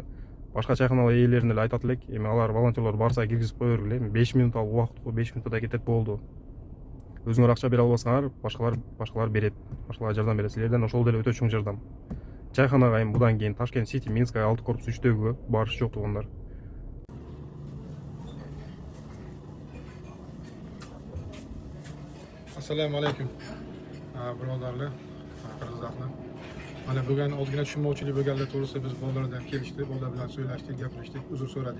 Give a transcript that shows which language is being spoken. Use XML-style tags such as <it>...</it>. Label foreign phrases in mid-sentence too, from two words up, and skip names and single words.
<ky>Башка чайканалар ээлерине эле айтат элек, эми алар волонтерлор барса киргизип кое бергиле. 5 минут ал убакыт, 5 минутта да кетет болду. Өзүңөр акча бере албасаңар, башкалар берет. Башкалар жардам берет силерден, ошол деле өтө чоң жардам. Чайканага эми будан кийин Ташкент Сити, Минская 6 корпус 3-төгө барыш жок туугандар.</ky> <uz>Assalomu alaykum. Birodarlar, qirg'izlarni. Mana bugun ozgina tushunmovchilik bo'lganlar to'g'risida biz bolalardan kelishdi, bolalar bilan so'ylashdik, gapirishdik, uzr so'radik.</uz>